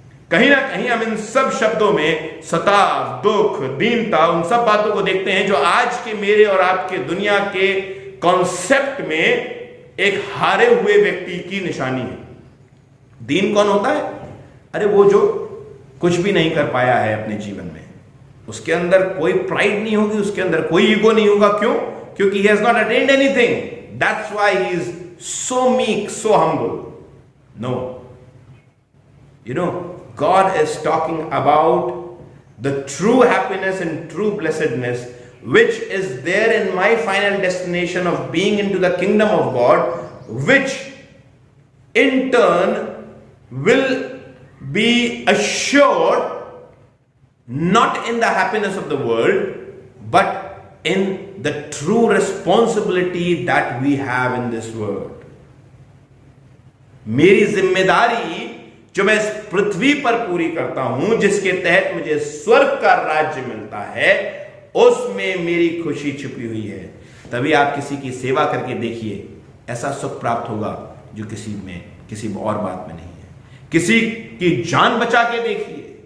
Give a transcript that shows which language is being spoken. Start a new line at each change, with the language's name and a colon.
Hindi: कहीं ना कहीं हम इन सब शब्दों में सताव, दुख, दीनता, उन सब बातों को देखते हैं जो आज के मेरे और आपके दुनिया के कॉन्सेप्ट में एक हारे हुए व्यक्ति की निशानी है। दीन कौन होता है? अरे वो जो कुछ भी नहीं कर पाया है अपने जीवन में, उसके अंदर कोई प्राइड नहीं होगी, उसके अंदर कोई ईगो नहीं होगा। क्यों? क्योंकि
English: he has not attained anything. That's why he is so meek, so humble. No. You know, God is talking about the true happiness and true blessedness, which is there in my final destination of being into the kingdom of God, which in turn will be assured not in the happiness of the world, but in the true responsibility that we have in this world.
Hindi: मेरी जिम्मेदारी जो मैं इस पृथ्वी पर पूरी करता हूं, जिसके तहत मुझे स्वर्ग का राज्य मिलता है, उसमें मेरी खुशी छुपी हुई है। तभी आप किसी की सेवा करके देखिए, ऐसा सुख प्राप्त होगा जो किसी और बात में नहीं है। किसी की जान बचा के देखिए,